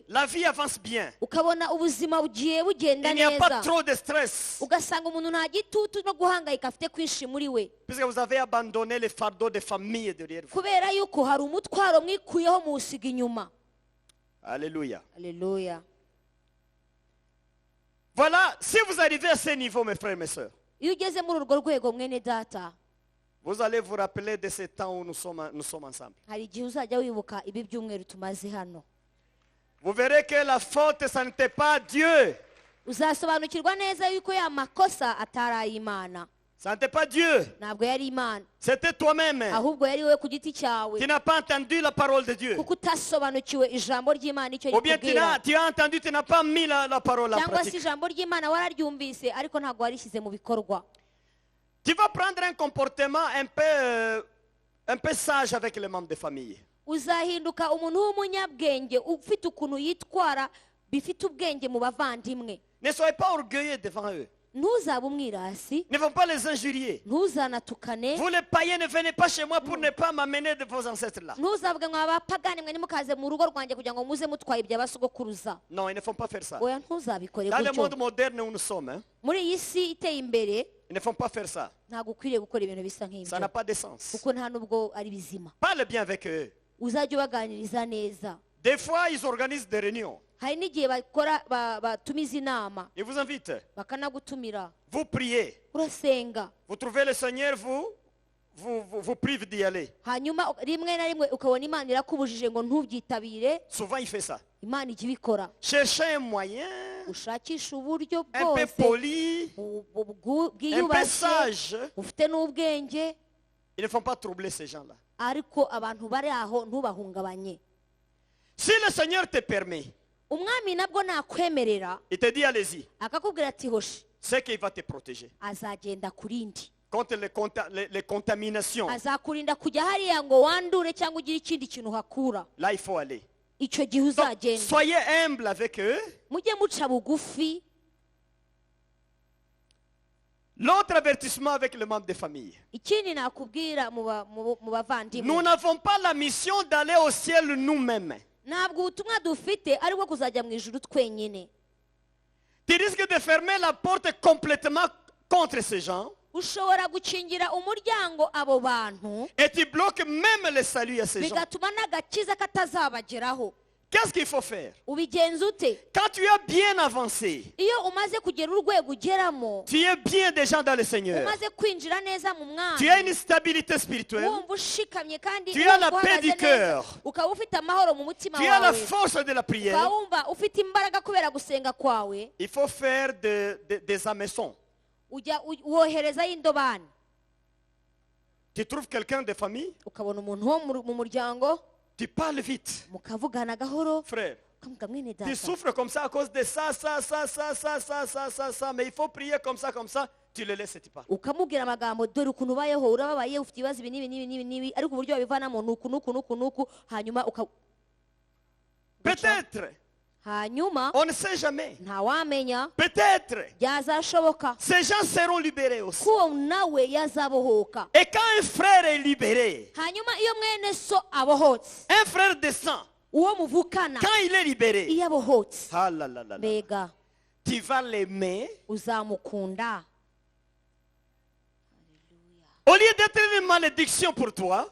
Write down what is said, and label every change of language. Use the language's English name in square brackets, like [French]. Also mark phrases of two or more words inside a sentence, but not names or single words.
[French] La vie avance bien. [Kinyarwanda] ukabona ubuzima bugiye bugenda [French] Il n'y a pas [Kinyarwanda] neza. [French] trop de stress. [Kinyarwanda] ugasanga umuntu nta gitutu no guhangayika afite kwinshi muri we, [French] Puisque vous avez abandonné les fardeaux de famille derrière vous. [Kinyarwanda] kubera yuko hari umutwaro mwikuyeho muwusiga inyuma. [French] Alléluia. [Kinyarwanda] Alléluia. [French] Voilà, si vous arrivez à ce niveau, mes frères et mes sœurs, [Kinyarwanda] iyo ugeze muri urwo rwego mwene data, [French] vous allez vous rappeler de ce temps où nous sommes ensemble. [Kinyarwanda] hari igihe uzajya wibuka ibi byumweru tumaze hano. [French] Vous verrez que la faute, ça n'était pas Dieu. [Kinyarwanda] uzasobanukirwa neza yuko ya makosa atari ay'Imana, [French] Ça n'était pas Dieu. [Kinyarwanda] ntabwo yari Imana, [French] C'était toi-même. [Kinyarwanda] ahubwo yari wowe ku giti cyawe, [French] Tu n'as pas entendu la parole de Dieu. [Kinyarwanda] kuko utasobanukiwe ijambo ry'Imana icyo [French] Ou bien [Kinyarwanda] rikubwira, [French] tu as entendu, tu n'as pas mis la parole en [Kinyarwanda] cyangwa se [French] pratique. [Kinyarwanda] ijambo ry'Imana wararyumvise ariko ntabwo warishyize mu bikorwa. [French] Tu vas prendre un comportement un peu sage avec les membres de famille. [Kinyarwanda] uzahinduka umuntu w'umunyabwenge ufite ukuntu yitwara bifite ubwenge mu bavandimwe. [French] Ne soyez pas orgueilleux devant eux. [Kinyarwanda] ntuzabe umwirasi, [French] Ne vont pas les injurier. [Kinyarwanda] ntuzanatukane, [French] Vous les païens, ne venez pas chez moi pour ne pas m'amener de vos ancêtres là. [Kinyarwanda] ntuzavuge ngo abapagani mwe nimukaze mu rugo rwanjye kugira ngo muze mutwaye ibya basogokuruza. [French] Non, ils ne font pas faire ça. [Kinyarwanda] oya ntuzabikore [French] Dans le [Kinyarwanda] gutyo. [French] monde moderne où nous sommes, hein, [Kinyarwanda] muri iyi si iteye imbere [French] ils ne font pas faire ça. [Kinyarwanda] ntabwo ukwiriye gukora ibintu bisa [French] Ça [Kinyarwanda] nk'ibyo, [French] n'a pas de sens. [Kinyarwanda] kuko nta nubwo ari bizima. [French] Parle bien avec eux. [Kinyarwanda] uzajya ubaganiriza neza. [French] Des fois, ils organisent des réunions. [Kinyarwanda] hari n'igihe batumiza inama [French] Ils vous invitent. [Kinyarwanda] bakanagutumira, [French] Vous priez. [Kinyarwanda] urasenga, [French] Vous trouvez le Seigneur, vous prive d'y aller. [Kinyarwanda] hanyuma rimwe na rimwe ukabona Imana irakubujije ngo ntubyitabire. [French] Souvent, il fait ça. [Kinyarwanda] Imana ijya ibikora, [French] Cherchez un moyen [Kinyarwanda] ushakisha uburyo [French] un peu [Kinyarwanda] bwose [French] poli, un peu [Kinyarwanda] bwiyubashye, [French] sage. [Kinyarwanda] ufite n'ubwenge, [French] Ils ne font pas troubler ces gens-là. [Kinyarwanda] ariko abantu bari aho ntubahungabanye. [French] Si le Seigneur te permet, [Kinyarwanda] umwami nabwo nakwemerera [French] il te dit allez-y, [Kinyarwanda] akakubwira ati hoshi, [French] c'est qu'il va te protéger [Kinyarwanda] azagenda kurindi, [French] contre les contaminations. [Kinyarwanda] azakurinda kujya hariya ngo wandure cyangwa ugire ikindi kintu uhakura. [French] Là, il faut aller. [Kinyarwanda] icyo gihe [French] Donc, [Kinyarwanda] uzagenda, [French] soyez humble avec eux. [Kinyarwanda] mujye muca bugufi. [French] L'autre avertissement avec le membre de famille. [Kinyarwanda] ikindi nakubwira mu [French] Nous [Kinyarwanda] bavandimwe, [French] n'avons pas la mission d'aller au ciel nous-mêmes. [Kinyarwanda] ntabwo ubutumwa dufite ari bwo kuzajya mu ijuru twenyine. [French] Tu risques de fermer la porte complètement contre ces gens [Kinyarwanda] ushobora gukingira umuryango abo bantu, [French] et tu bloques même le salut à ces gens. [Kinyarwanda] bigatuma n'agakiza katazabageraho. [French] Qu'est-ce qu'il faut faire? [Kinyarwanda] ubigenza ute? [French] Quand tu as bien avancé, [Kinyarwanda] iyo umaze kugera urwego ugeramo, [French] tu es bien déjà dans le Seigneur, [Kinyarwanda] umaze kwinjira neza mu [French] tu as [Kinyarwanda] mwami, [French] une stabilité spirituelle, [Kinyarwanda] wumva ushikamye kandi [French] tu as la [Kinyarwanda] wumva [French] paix [Kinyarwanda] uhagaze [French] du cœur, [Kinyarwanda] neza, ukaba ufite amahoro mu mutima [French] tu as la [Kinyarwanda] wawe, [French] force de la prière, [Kinyarwanda] ukaba wumva ufite imbaraga kubera gusenga kwawe, [French] il faut faire des hameçons. [Kinyarwanda] woherezayo indobani. [French] Tu trouves quelqu'un de famille, [Kinyarwanda] ukabona umuntu wo mu muryango, [French] tu parles vite. [Kinyarwanda] mukavugana gahoro, [French] Frère, [Kinyarwanda] ukamuga mwene [French] tu [Kinyarwanda] data, [French] souffres comme ça à cause de ça, mais il faut prier comme ça, tu le laisses et tu pars. [Kinyarwanda] ukamubwira amagambo, dore ukuntu ubayeho, urababaye, ufite ibibazo ibi n'ibi, ariko uburyo wabivanamo ni uku, hanyuma [French] Peut-être, [Kinyarwanda] hanyuma [French] on ne sait jamais, [Kinyarwanda] ntawamenya, [French] peut-être, [Kinyarwanda] byazashoboka [French] ces gens seront libérés aussi. [Kinyarwanda] ko nawe yazabohoka. [French] Et quand un frère est libéré, [Kinyarwanda] hanyuma iyo mwene so abohotse, [French] un frère descend, [Kinyarwanda] uwo muvukana [French] quand il est libéré, [Kinyarwanda] iyo abohotse, [French] ah là là là là, [Kinyarwanda] mbega [French] tu vas l'aimer. [Kinyarwanda] uzamukunda. [French] Au lieu d'être une malédiction pour toi,